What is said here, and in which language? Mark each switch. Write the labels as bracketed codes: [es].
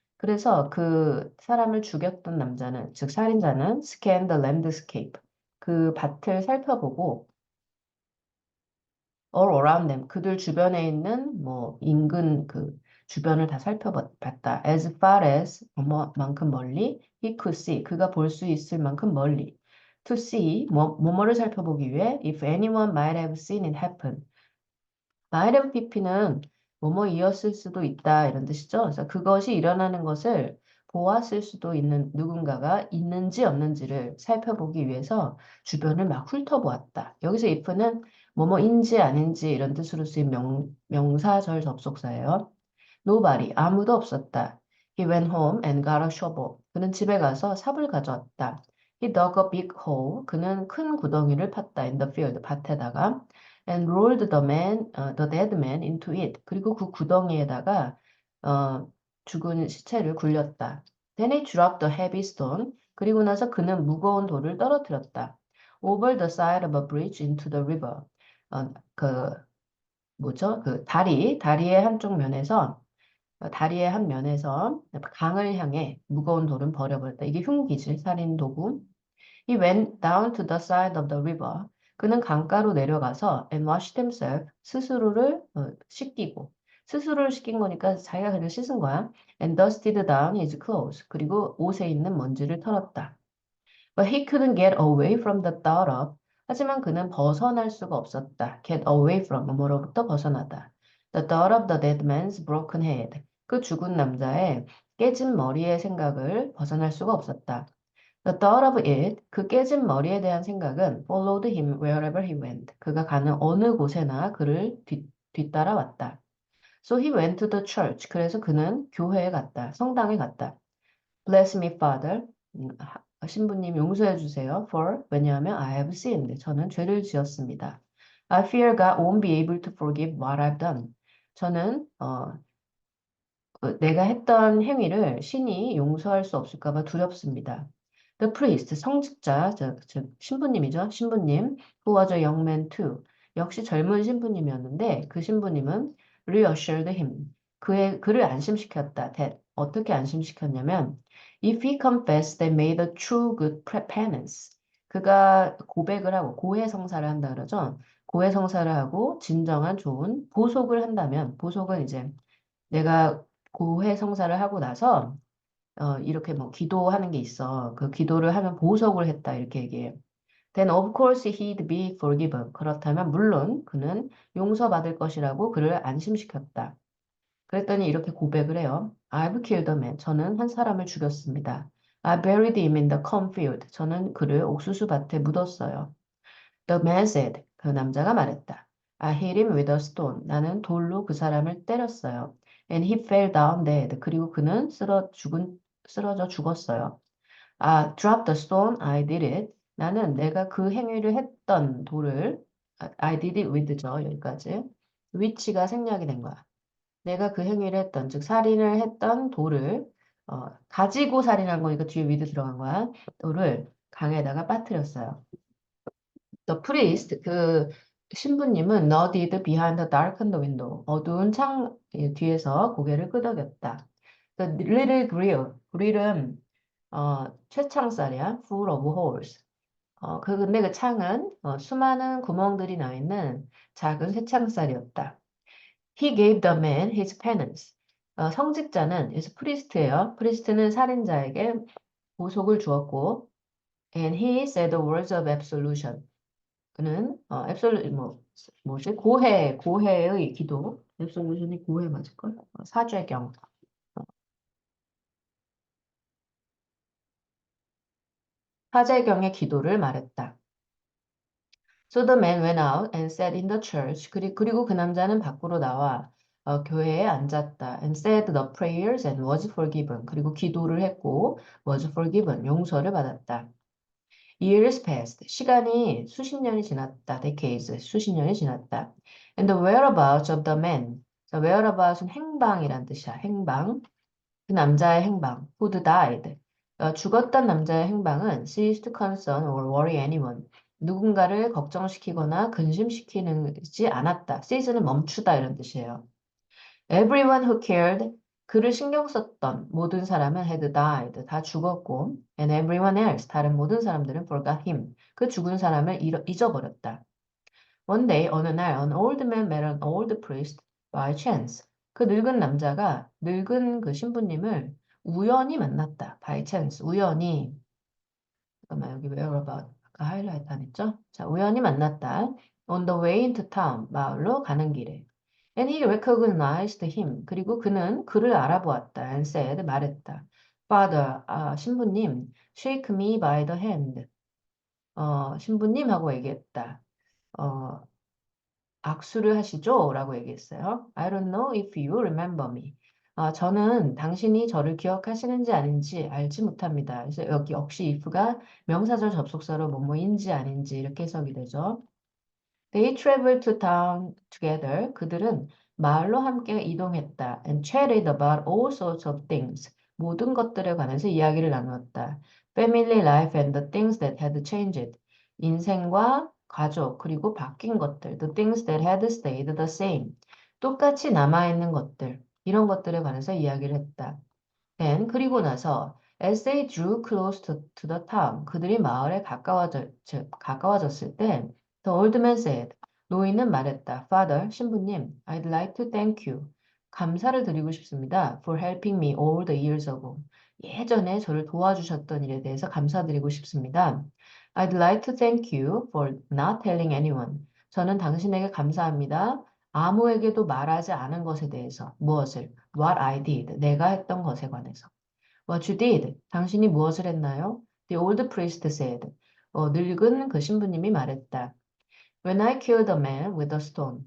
[ko] 그래서 그 사람을 죽였던 남자는, 즉 살인자는 [en] scanned the landscape. [ko] 그 밭을 살펴보고 [en] all around them. [ko] 그들 주변에 있는 뭐 인근 그 주변을 다 살펴봤다. [en] As far as [ko] 뭐만큼 멀리 [en] he could see. [ko] 그가 볼 수 있을 만큼 멀리. [en] To see [ko] 뭐뭐를 살펴보기 위해 [en] if anyone might have seen it happen. [ko] INFP는 뭐뭐이었을 수도 있다 이런 뜻이죠. 그래서 그것이 일어나는 것을 보았을 수도 있는 누군가가 있는지 없는지를 살펴보기 위해서 주변을 막 훑어보았다. 여기서 if는 뭐뭐인지 아닌지 이런 뜻으로 쓰인 명사절 접속사예요. Nobody, 아무도 없었다. [en] He went home and got a shovel. [ko] 그는 집에 가서 삽을 가져왔다. [en] He dug a big hole. [ko] 그는 큰 구덩이를 팠다. [en] In the field, [ko] 밭에다가. [en] And rolled the dead man into it. [ko] 그리고 그 구덩이에다가 죽은 시체를 굴렸다. [en] Then he dropped a heavy stone. [ko] 그리고 나서 그는 무거운 돌을 떨어뜨렸다. [en] Over the side of a bridge into the river. [ko] 그 뭐죠? 그 다리의 한쪽 면에서 다리의 한 면에서 강을 향해 무거운 돌은 버려버렸다. 이게 흉기질, 살인 도구. [en] He went down to the side of the river. [ko] 그는 강가로 내려가서 [en] and washed himself. [ko] 스스로를 씻기고. 스스로를 씻긴 거니까 자기가 그냥 씻은 거야. [en] And dusted down his clothes. [ko] 그리고 옷에 있는 먼지를 털었다. [en] But he couldn't get away from the thought of. [ko] 하지만 그는 벗어날 수가 없었다. [en] Get away from [ko] 뭐로부터 벗어나다. [en] The thought of the dead man's broken head. [ko] 그 죽은 남자의 깨진 머리의 생각을 벗어날 수가 없었다. [en] The thought of it, [ko] 그 깨진 머리에 대한 생각은 [en] followed him wherever he went. [ko] 그가 가는 어느 곳에나 그를 뒤따라왔다. [en] So he went to the church. [ko] 그래서 그는 교회에 갔다. 성당에 갔다. [en] Bless me, Father. [ko] 신부님 용서해 주세요. [en] For [ko] 왜냐하면 [en] I have sinned. [ko] 저는 죄를 지었습니다. [en] I fear God won't be able to forgive what I've done. [ko] 저는 내가 했던 행위를 신이 용서할 수 없을까 봐 두렵습니다. [en] The priest, [ko] 성직자, 즉 신부님이죠. [en] 신부님, who was a young man too. [ko] 역시 젊은 신부님이었는데 그 신부님은 [en] reassured him. [ko] 그를 안심시켰다. That. 어떻게 안심시켰냐면 [en] if he confessed and made a true good penance. [ko] 그가 고백을 하고 고해성사를 한다 그러죠. 고해성사를 하고 진정한 좋은 보속을 한다면 보속은 이제 내가 고해성사를 하고 나서 이렇게 뭐 기도하는 게 있어. 그 기도를 하면 보석을 했다 이렇게 얘기해. [en] Then of course he'd be forgiven. [ko] 그렇다면 물론 그는 용서받을 것이라고 그를 안심시켰다. 그랬더니 이렇게 고백을 해요. [en] I've killed a man. [ko] 저는 한 사람을 죽였습니다. [en] I buried him in the cornfield. [ko] 저는 그를 옥수수 밭에 묻었어요. [en] The man said. [ko] 그 남자가 말했다. [en] I hit him with a stone. [ko] 나는 돌로 그 사람을 때렸어요. [en] And he fell down dead. [ko] 그리고 그는 쓰러져 죽었어요. [en] Drop the stone. I did it. [ko] 나는 내가 그 행위를 했던 돌을 [en] I did it with [ko] 죠. 여기까지. which가 생략이 된 거야. 내가 그 행위를 했던, 즉 살인을 했던 돌을 가지고 살인한 거니까 뒤에 with 들어간 거야. 돌을 강에다가 빠뜨렸어요. [en] The priest, [ko] 그 신부님은 [en] nodded behind the darkened window. [ko] 어두운 창 뒤에서 고개를 끄덕였다. [en] The little grill [ko] 은 쇠창살이야. [en] full of holes. [ko] 근데 그 창은 수많은 구멍들이 나 있는 작은 쇠창살이었다. [en] He gave the man his penance. [ko] 성직자는 그래서 프리스트예요. 프리스트는 살인자에게 보속을 주었고, [en] and he said the words of absolution. [ko] 그는 뭐지? 고해의 기도. absolution이 고해 맞을걸? 사죄경. 사죄경의 기도를 말했다. [en] So the man went out and sat in the church. [ko] 그리고 그 남자는 밖으로 나와 교회에 앉았다. [en] And said the prayers and was forgiven. [ko] 그리고 기도를 했고 [en] was forgiven. [ko] 용서를 받았다. [en] Years passed. [ko] 시간이 수십 년이 지났다. Decades. 수십 년이 지났다. [en] And the whereabouts of the man. [ko] 자, whereabouts은 행방이란 뜻이야. 행방. 그 남자의 행방. [en] Who died. [ko] 죽었던 남자의 행방은 [en] ceased to concern or worry anyone. [ko] 누군가를 걱정시키거나 근심시키지 않았다. cease는 멈추다 이런 뜻이에요. [en] Everyone who cared. [ko] 그를 신경 썼던 모든 사람은 [en] had died. [ko] 다 죽었고 [en] and everyone else. [ko] 다른 모든 사람들은 [en] forgot him. [ko] 그 죽은 사람을 잊어버렸다. [en] One day, [ko] 어느 날, [en] an old man met an old priest by chance. [ko] 그 늙은 남자가 늙은 그 신부님을 우연히 만났다. [en] by chance. [ko] 우연히. 잠깐만, 여기 whereabout. 아까 하이라이트 안 했죠? 자, 우연히 만났다. [en] On the way into town. [ko] 마을로 가는 길에. [en] And he recognized him. [ko] 그리고 그는 그를 알아보았다. [en] And said, [ko] 말했다. [en] Father, 신부님, shake me by the hand. [ko] 신부님 하고 얘기했다. 어, 악수를 하시죠? 라고 얘기했어요. [en] I don't know if you remember me. [ko] 저는 당신이 저를 기억하시는지 아닌지 알지 못합니다. 그래서 여기 역시 if가 명사절 접속사로 뭐뭐인지 아닌지 이렇게 해석이 되죠. [en] They traveled to town together. [ko] 그들은 마을로 함께 이동했다. [en] And chatted about all sorts of things. [ko] 모든 것들에 관해서 이야기를 나누었다. [en] Family life and the things that had changed. [ko] 인생과 가족, 그리고 바뀐 것들. [en] The things that had stayed the same. [ko] 똑같이 남아있는 것들. 이런 것들에 관해서 이야기를 했다. [en] Then, [ko] 그리고 나서 [en] as they drew close to the town. [ko] 그들이 마을에 가까워졌을 때 [en] The old man said, [ko] 노인은 말했다. [en] Father, 신부님, I'd like to thank you. [ko] 감사를 드리고 싶습니다. [en] For helping me all the years ago. [ko] 예전에 저를 도와주셨던 일에 대해서 감사드리고 싶습니다. [en] I'd like to thank you for not telling anyone. [ko] 저는 당신에게 감사합니다. 아무에게도 말하지 않은 것에 대해서. 무엇을? [en] What I did. [ko] 내가 했던 것에 관해서. [en] What you did. [ko] 당신이 무엇을 했나요? [en] The old priest said. [ko] 늙은 그 신부님이 말했다. [en] When I killed a man with a stone.